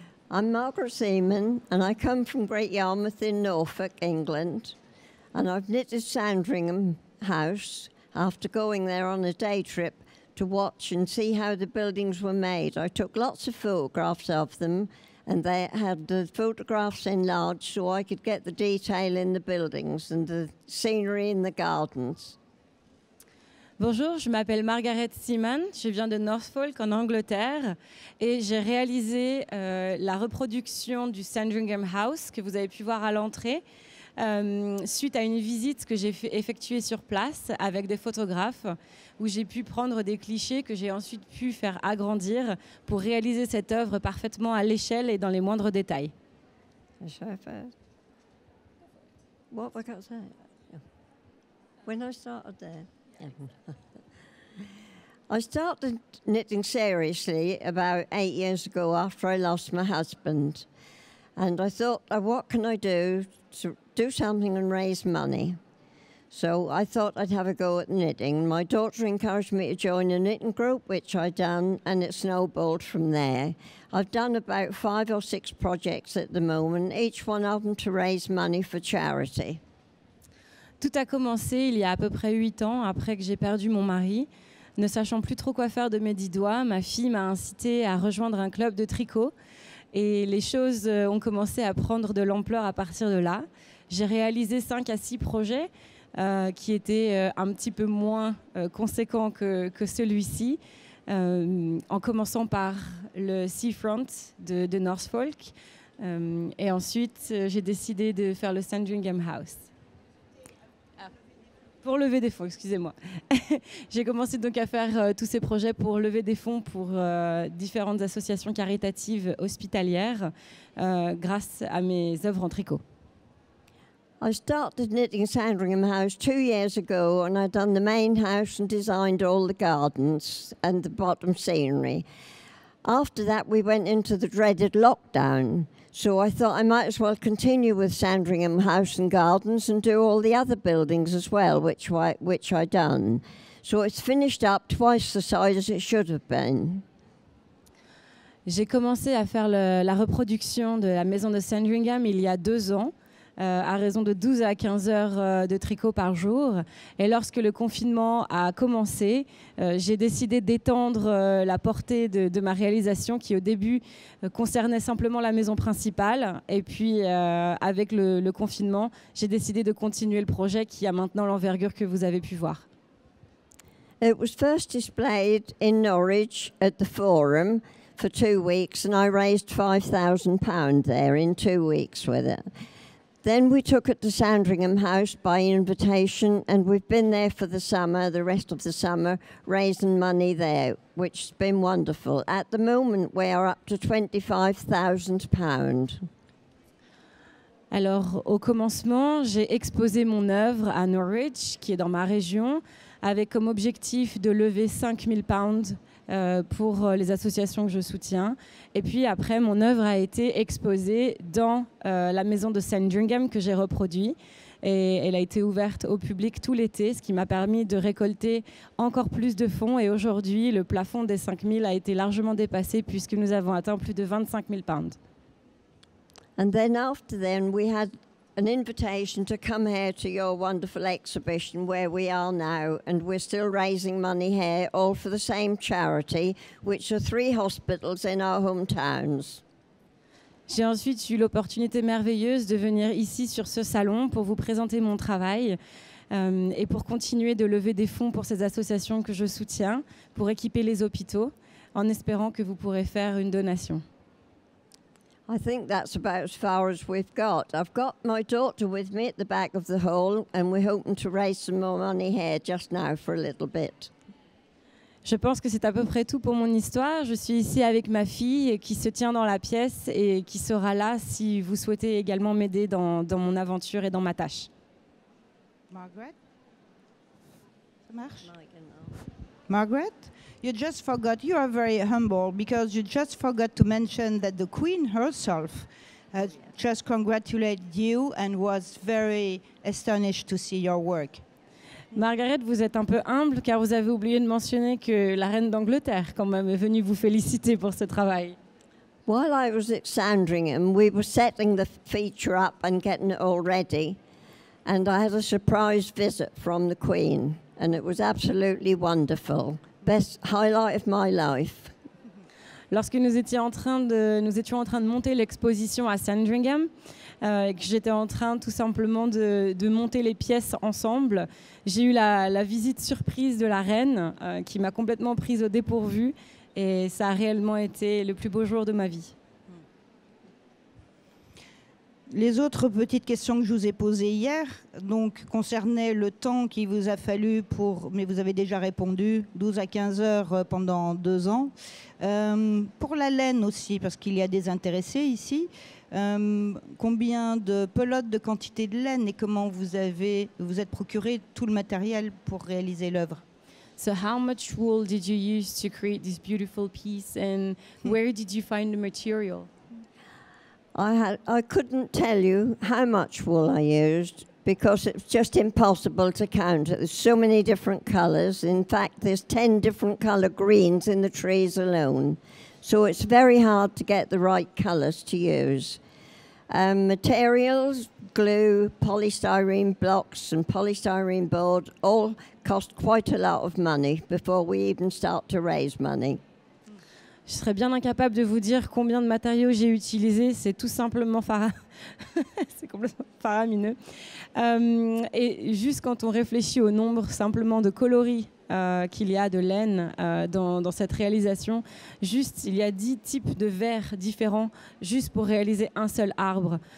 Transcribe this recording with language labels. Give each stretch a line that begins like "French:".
English: I'm Margaret Seaman and I come from Great Yarmouth in Norfolk, England, and I've knitted Sandringham House after going there on a day trip to watch and see how the buildings were made. I took lots of photographs of them and they had the photographs enlarged so I could get the detail in the buildings and the scenery in the gardens.
French: Bonjour, je m'appelle Margaret Seaman, je viens de Norfolk en Angleterre et j'ai réalisé la reproduction du Sandringham House que vous avez pu voir à l'entrée suite à une visite que j'ai effectuée sur place avec des photographes où j'ai pu prendre des clichés que j'ai ensuite pu faire agrandir pour réaliser cette œuvre parfaitement à l'échelle et dans les moindres détails.
English: What have I got to say? When I started there. I started knitting seriously about 8 years ago after I lost my husband. And I thought, what can I do to do something and raise money? So I thought I'd have a go at knitting. My daughter encouraged me to join a knitting group, which I done, and it snowballed from there. I've done about 5 or 6 projects at the moment, each one of them to raise money for charity.
French: Tout a commencé il y a à peu près 8 ans, après que j'ai perdu mon mari. Ne sachant plus trop quoi faire de mes 10 doigts, ma fille m'a incité à rejoindre un club de tricot. Et les choses ont commencé à prendre de l'ampleur à partir de là. J'ai réalisé 5 à 6 projets qui étaient un petit peu moins conséquents que celui-ci, en commençant par le Seafront de Norfolk. Et ensuite, j'ai décidé de faire le Sandringham House. Pour lever des fonds, excusez-moi. J'ai commencé donc à faire tous ces projets pour lever des fonds pour différentes associations caritatives hospitalières grâce à mes œuvres en tricot.
English: I started knitting Sandringham House 2 years ago and I'd done the main house and designed all the gardens and the bottom scenery. After that we went into the dreaded lockdown. So I thought I might as well continue with Sandringham House and Gardens and do all the other buildings as well, which I done. So it's finished up twice the size as it should have been.
French: J'ai commencé à faire la reproduction de la maison de Sandringham il y a 2 ans, à raison de 12 à 15 heures de tricot par jour. Et lorsque le confinement a commencé, j'ai décidé d'étendre la portée de ma réalisation qui au début concernait simplement la maison principale. Et puis avec le confinement, j'ai décidé de continuer le projet qui a maintenant l'envergure que vous avez pu voir.
English: It was first displayed in Norwich at the Forum for 2 weeks and I raised £5,000 there in 2 weeks with it. Then we took it to Sandringham House by invitation and we've been there for the summer, the rest of the summer, raising money there, which has been wonderful. At the moment, we are up to £25,000.
French: Alors, au commencement, j'ai exposé mon œuvre à Norwich, qui est dans ma région, avec comme objectif de lever £5,000 pour les associations que je soutiens. Et puis après, mon œuvre a été exposée dans la maison de Sandringham que j'ai reproduit. Et elle a été ouverte au public tout l'été, ce qui m'a permis de récolter encore plus de fonds. Et aujourd'hui, le plafond des 5 000 a été largement dépassé puisque nous avons atteint plus de £25,000.
English: And then after then, we had an invitation to come here to your wonderful exhibition where we are now, and we're still raising money here, all for the same charity, which are 3 hospitals in our hometowns.
French: J'ai ensuite eu l'opportunité merveilleuse de venir ici sur ce salon pour vous présenter mon travail. et pour continuer de lever des fonds pour ces associations que je soutiens, pour équiper les hôpitaux, en espérant que vous pourrez faire une donation.
English: I think that's about as far as we've got. I've got my daughter with me at the back of the hall, and we're hoping to raise some more money here just now for a little bit.
French: Je pense que c'est à peu près tout pour mon histoire. Je suis ici avec ma fille qui se tient dans la pièce et qui sera là si vous souhaitez également m'aider dans mon aventure et dans ma tâche. Margaret? Ça marche? Margaret?
English: You just forgot, you are very humble because you just forgot to mention that the Queen herself just congratulated you and was very astonished to see your work.
French: Margaret, vous êtes un peu humble car vous avez oublié de mentionner que la reine d'Angleterre quand même est venue vous féliciter pour ce travail.
English: While I was at Sandringham, we were setting the feature up and getting it all ready, and I had a surprise visit from the Queen, and it was absolutely wonderful. Best highlight of my life.
French: Lorsque nous étions en train de monter l'exposition à Sandringham, et que j'étais en train tout simplement de monter les pièces ensemble, j'ai eu la visite surprise de la reine qui m'a complètement prise au dépourvu et ça a réellement été le plus beau jour de ma vie. Les autres petites questions que je vous ai posées hier donc, concernaient le temps qu'il vous a fallu mais vous avez déjà répondu, 12 à 15 heures pendant 2 ans. Pour la laine aussi, parce qu'il y a des intéressés ici, combien de pelotes de quantité de laine et comment vous êtes procuré tout le matériel pour réaliser l'œuvre?
English: So how much wool did you use to create this beautiful piece and where did you find the material? I couldn't tell you how much wool I used because it's just impossible to count. There's so many different colours. In fact, there's 10 different colour greens in the trees alone. So it's very hard to get the right colours to use. Materials, glue, polystyrene blocks and polystyrene board all cost quite a lot of money before we even start to raise money.
French: Je serais bien incapable de vous dire combien de matériaux j'ai utilisé. C'est tout simplement c'est complètement faramineux. Et juste quand on réfléchit au nombre simplement de coloris qu'il y a de laine dans cette réalisation, juste il y a 10 types de verres différents juste pour réaliser un seul arbre.